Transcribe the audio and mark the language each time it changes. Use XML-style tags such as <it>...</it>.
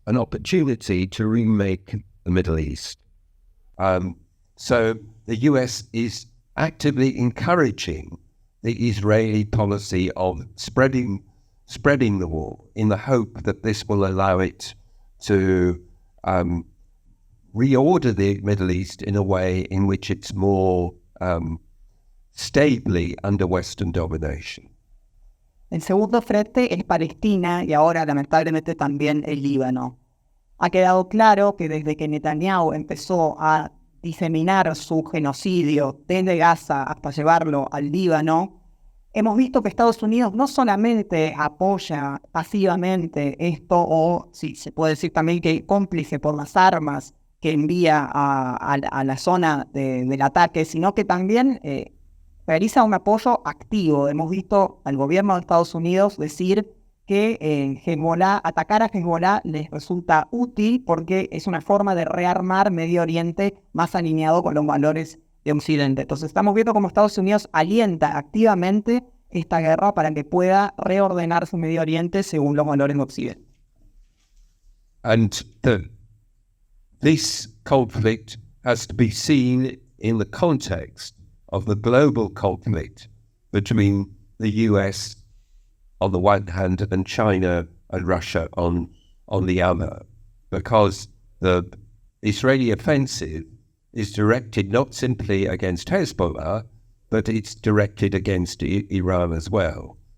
<en>an opportunity to remake the Middle East. So the US is actively encouraging the Israeli policy of spreading the war in the hope that this will allow it to reorder the Middle East in a way in which it's more stably under Western domination.</en> <es>El segundo frente es Palestina y ahora lamentablemente también el Líbano. Ha quedado claro que desde que Netanyahu empezó a diseminar su genocidio desde Gaza hasta llevarlo al Líbano, hemos visto que Estados Unidos no solamente apoya pasivamente esto, o sí, se puede decir también que es cómplice por las armas que envía a la zona del ataque, sino que también realiza un apoyo activo. Hemos visto al gobierno de Estados Unidos decir que atacar a Hezbollah les resulta útil porque es una forma de rearmar Medio Oriente más alineado con los valores de Occidente. Entonces estamos viendo cómo Estados Unidos alienta activamente esta guerra para que pueda reordenar su Medio Oriente según los valores de Occidente.</es> <en>And this conflict has to be seen in the context of the global conflict between the US on the one hand and China and Russia on the other, because the Israeli offensive is directed not simply against Hezbollah, but it's directed against Iran as well.</en>